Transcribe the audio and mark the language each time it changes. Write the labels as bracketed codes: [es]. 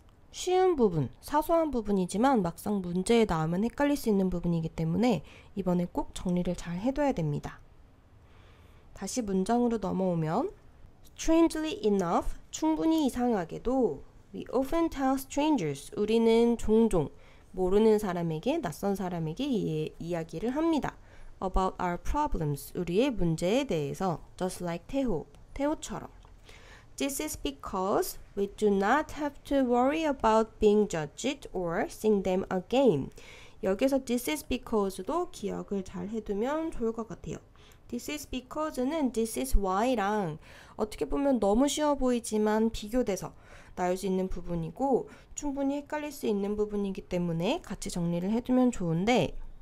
[ko] 쉬운 부분, 사소한 부분이지만 막상 문제에 나오면 헷갈릴 수 있는 부분이기 때문에 이번에 꼭 정리를 잘 해둬야 됩니다. 다시 문장으로 넘어오면 [en] Strangely enough, [ko] 충분히 이상하게도 [en] We often tell strangers, [ko] 우리는 종종 모르는 사람에게, 낯선 사람에게 이야기를 합니다. [en] About our problems, [ko] 우리의 문제에 대해서 [en] Just like [ko] 태호처럼 [en] This is because we do not have to worry about being judged or sing them again. [ko] 여기서 [en] this is because [ko] 도 기억을 잘 해두면 좋을 것 같아요. [en] This is because [ko] 는 [en] this is why [ko] 랑 어떻게 보면 너무 쉬워 보이지만 비교돼서 나올 수 있는 부분이고 충분히 헷갈릴 수 있는 부분이기 때문에 같이 정리를 해두면 좋은데